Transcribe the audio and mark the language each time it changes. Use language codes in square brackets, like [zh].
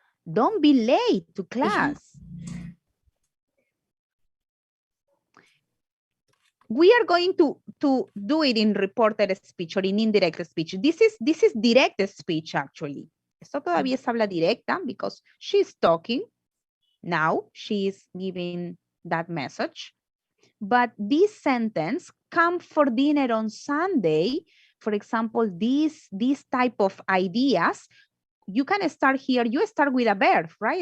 [en] Don't be late to class. We are going to do it in reported speech or in indirect speech. This is direct speech, actually. [es] Esto todavía es habla directa [en] because she's talking. Now she is giving that message. But this sentence, come for dinner on Sunday, for example, these type of ideas, you can start here, you start with a verb, right?